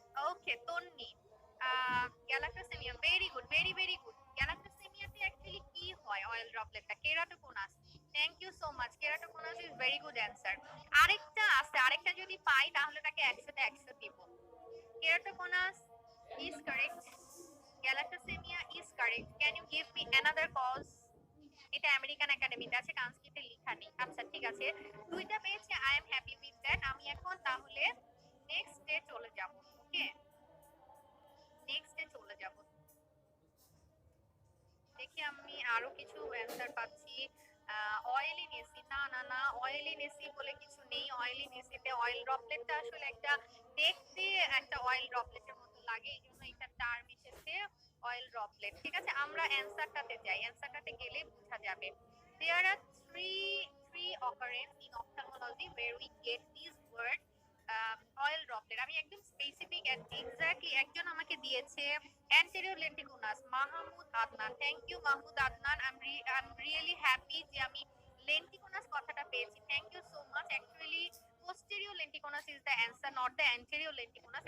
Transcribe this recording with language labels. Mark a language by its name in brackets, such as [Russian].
[English] Okay, Tonni, galactosemia, very good, very very good. [Bangla] গ্যালাক্টোসেমিয়াতে actually কি হয় oil ড্রপলেটটা? Keratoconus. [English] Thank you so much, keratoconus is very good answer. [Bangla] আরেকটা আছে, আরেকটা যদি পাই তাহলে তাকে 100তে 100 দিব। [English] Keratoconus is correct, galactosemia is correct. Can you give me another cause? [Bangla] এটা আমেরিকান একাডেমিতে আছে, কান্সকিতে লেখা নেই। আচ্ছা ঠিক আছে, দুইটা পেয়েছি, [English] I am happy with that. [Bangla] আমি এখন তাহলে নেক্সট ডে চলে যাব। ওকে, নেক্সট ডে চলে যাব, দেখি আমি আরো কিছু অ্যান্সার পাচ্ছি। অয়েলি নেসি, না না না, অয়েলি নেসি বলে কিছু নেই। অয়েলি নেসিতে অয়েল ড্রপলেটটা আসলে একটা দেখতে একটা অয়েল ড্রপলেটের মতো লাগে, এই জন্য একটা টার্ম এসেছে অয়েল ড্রপলেট, ঠিক আছে। আমরা অ্যান্সারটাতে যাই, অ্যান্সারটাতে গেলে বোঝা যাবে। [English] There are three occurrence in ophthalmology where we get these words oil droplet. [Bangla] আমি একদম স্পেসিফিক এক্স্যাক্টলি একজন আমাকে দিয়েছে anterior lenticular, Mahmud Adnan. [English] thank you Mahmud Adnan, I am really happy [Bangla] যে আমি লেন্টিকুলাস কথাটা পেয়েছি। [English] Thank you so much. Actually posterior lenticular is the answer, not the anterior lenticular।